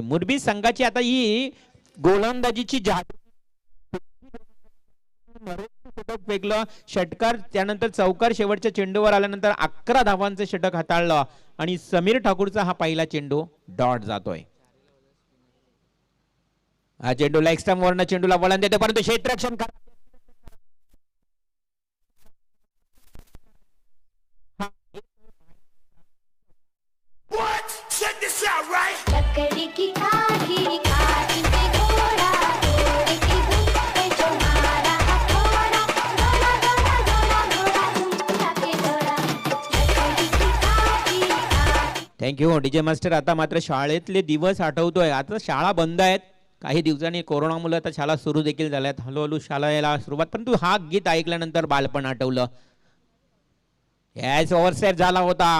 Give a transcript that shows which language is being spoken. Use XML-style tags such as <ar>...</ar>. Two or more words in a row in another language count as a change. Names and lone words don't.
<mr>मुरबी संघाची आता ही गोलंदाजीची षटक फेकलं. षटकार त्यानंतर चौकार शेवटच्या चेंडूवर आल्यानंतर 11 धावांचे षटक हाताळलं आणि समीर ठाकूरचा हा पहिला चेंडू डॉट जातोय. हा चेंडू लेग स्टंप वरनं चेंडूला वळण देतो परंतु क्षेत्ररक्षण</mr> <hi>लकड़ी की काठी काठी पे घोड़ा घोड़े की धुन पे जो मारा हथौड़ा घोड़ा घोड़ा घोड़ा घोड़ा घुमला के घोड़ा लकड़ी की काठी काठी.</hi> <en>thank you DJ master.</en> <mr>आता मात्र शाळेतले दिवस आठवतोय. आता शाळा बंद आहेत. काही दिवसांनी कोरोनामुळे आता शाळा सुरू देखील झाल्यात. हळूहळू शाळा यायला सुरुवात. परंतु हा गीत ऐकल्यानंतर बालपण आठवलं. याच ओव्हरस्टेप झाला होता.</mr>